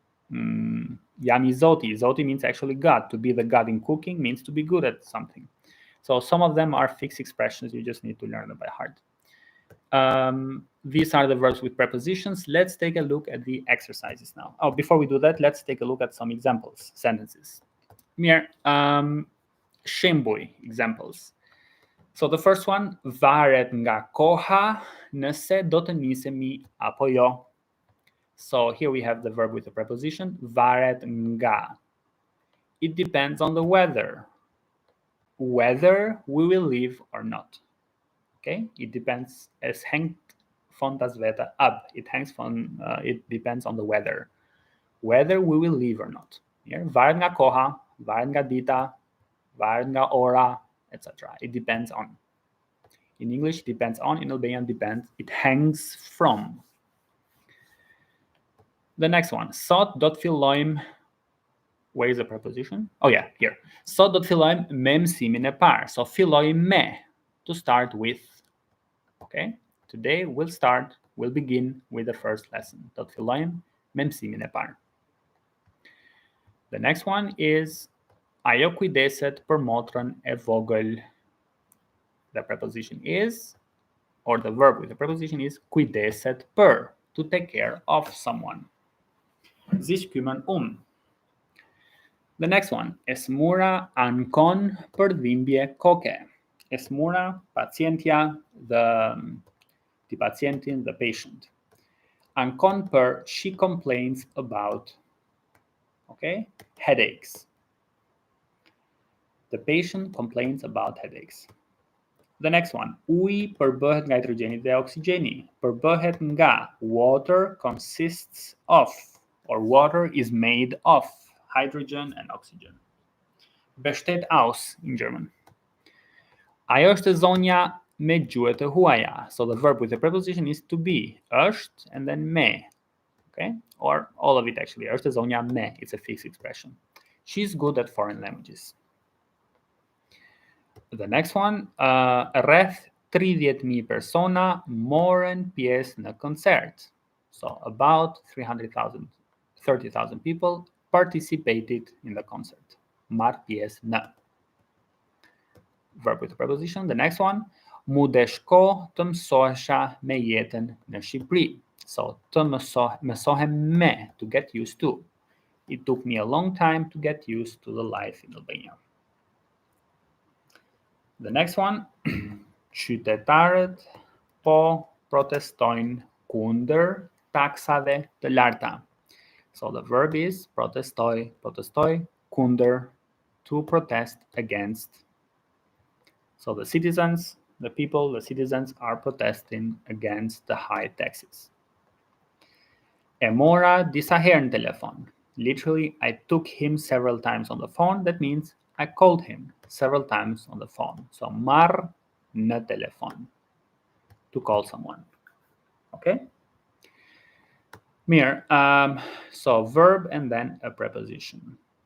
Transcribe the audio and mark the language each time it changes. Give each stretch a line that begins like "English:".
English: Yami Zoti. Zoti means actually God. To be the God in cooking means to be good at something. So some of them are fixed expressions. You just need to learn them by heart. These are the verbs with prepositions. Let's take a look at the exercises now. Oh, before we do that, let's take a look at some examples, sentences.
Albanian: Mirë, shembuj, examples.
English: So the first one,
Albanian: varet nga koha nëse do të nisemi apo jo.
English: So here we have the verb with the preposition, varet nga. It depends on the weather, whether we will leave or not. Okay, it depends.
German: Es hängt von das Wetter ab.
English: It depends on the weather, whether we will leave or not.
Albanian: Here, varet nga koha, varet nga dita, varet nga ora, etc.
English: It depends on. In English, depends on. In Albanian, depends. It hangs from. The next one,
Albanian: sot do të fillojmë.
English: Where is the preposition? Oh yeah, here.
Albanian: Sot do të fillojmë me mësimin e parë.
English: So filloj me, to start with. Okay, today we'll begin with the first lesson.
Albanian: Do të fillojmë me mësimin e parë.
English: The next one is
Albanian: ajo kujdeset për motrën e vogël.
English: The preposition is, or the verb with the preposition is kujdeset për, to take care of someone.
German: Sich kümmern
English: The next one,
Albanian: Esmura ankon për dhimbje koke.
English: Esmura, pacientia, the pacientin, the patient. Ankon për, she complains about, okay, headaches. The patient complains about headaches. The next one,
Albanian: uji përbëhet nga hidrogeni dhe oksigeni. Përbëhet nga,
English: water consists of, or water is made of hydrogen and oxygen.
German: Besteht aus
English: in German.
Albanian: Ajo është zonja me gjuhët e huaja.
English: So the verb with the preposition is to be. Është and then me. Okay? Or all of it actually.
Albanian: Është zonja me.
English: It's a fixed expression. She's good at foreign languages. The next one,
Albanian: rreth 30,000 persona morën pjesë në koncert.
English: So about 30,000 people participated in the concert.
Albanian: Marr pjesë në.
English: Verb with the preposition. The next one,
Albanian: mu deshko të mësohesha me jetën në Shqipëri.
English: So
Albanian: të mësohem me,
English: to get used to. It took me a long time to get used to the life in Albania. The next one,
Albanian: qytetarët po protestojnë kundër taksave të larta.
English: So the verb is protestoj, kundër, to protest against. So the citizens are protesting against the high taxes.
Albanian: E mora disa herë në telefon.
English: Literally, I took him several times on the phone. That means I called him several times on the phone. So marr në telefon, to call someone. Okay? Mirë, so verb and then a preposition.